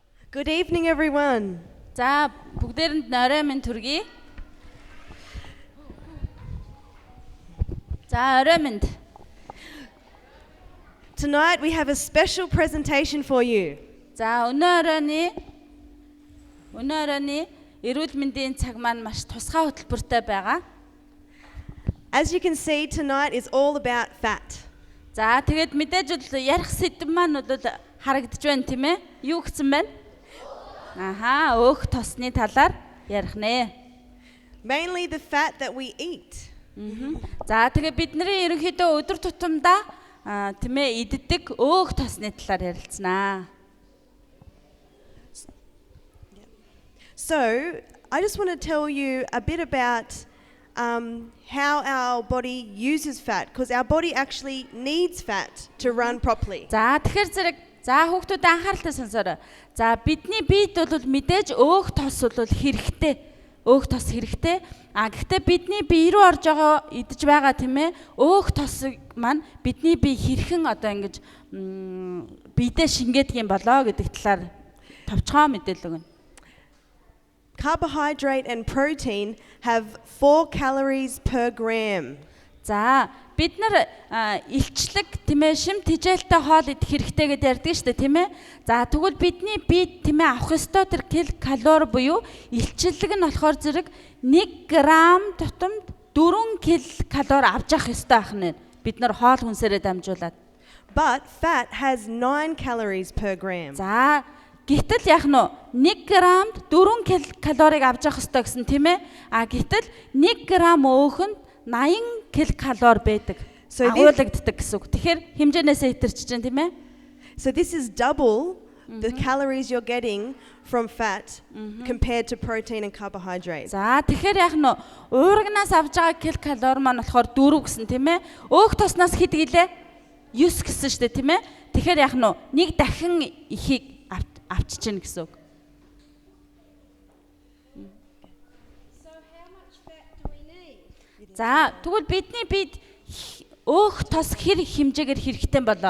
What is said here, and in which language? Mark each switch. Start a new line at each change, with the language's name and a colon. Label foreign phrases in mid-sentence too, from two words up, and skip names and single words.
English: Good evening, everyone.
Mongolian: За бүгдээрэнд орой минь төргий. За орой минь.
English: Tonight we have a special presentation for you.
Mongolian: За өнөө оройны эрүүл мэндийн цаг маань маш тусгай хөтөлбөртэй байгаа.
English: As you can see, tonight is all about fat.
Mongolian: За тэгээд мэдээж бол ярих сэдэв маань бол харагдж байна тийм ээ. Юу гэсэн байна? Аха, өөх тосны талаар ярих нэ.
English: Mainly the fat that we eat.
Mongolian: За тэгээ бидний ерөнхийдөө өдөр тутамдаа тийм ээ иддэг өөх тосны талаар ярилцсанаа.
English: So, I just want to tell you a bit about how our body uses fat, because our body actually needs fat to run properly.
Mongolian: За тэгэхээр зэрэг хүүхдүүд анхааралтай сонсоорой. За бидний биед бол мэдээж өөх тос бол хэрэгтэй. Өөх тос хэрэгтэй. Гэхдээ бидний бие рүү орж байгаа идэж байгаа тийм ээ. Өөх тосыг маань бидний бие хэрхэн одоо ингэж биедээ шингээдэг юм болоо гэдэг талаар товчхон мэдээлэл өгнө.
English: Carbohydrate and protein have 4 calories per gram.
Mongolian: За бид нар илчлэг тийм ээ шим тэжээлтэй хоол идэх хэрэгтэй гэдээ ярьдаг шүү дээ тийм ээ. За тэгвэл бидний бие тийм ээ авах ёстой тэр калори буюу илчлэг нь болохоор зэрэг 1 грамм тутамд 4 килокалори авч явах ёстой байх нэ. Бид нар хоол хүнсээрээ дамжуулаад.
English: But fat has 9 calories per gram.
Mongolian: За гэтэл яг нь 1 граммд 4 килокалорийг авч явах ёстой гэсэн тийм ээ. Гэтэл 1 грамм өөхөнд 80 килокалори байдаг. Агуулгаддаг гэсэн үг. Тэгэхээр хэмжээнээсээ хэтэрч чинь тийм ээ.
English: So this is double the calories you're getting from fat compared to protein and carbohydrate.
Mongolian: За тэгэхээр яг нь уургнаас авж байгаа килокалори маань болохоор 4 гэсэн тийм ээ. Өөх тоснаас хэд гэлээ? 9 гэсэн шүү дээ тийм ээ. Тэгэхээр яг нь нэг дахин ихийг авчиж чинь гэсэн үг. За тэгвэл бидний биед өөх тос хэр хэмжээгээр хэрэгтэй болоо?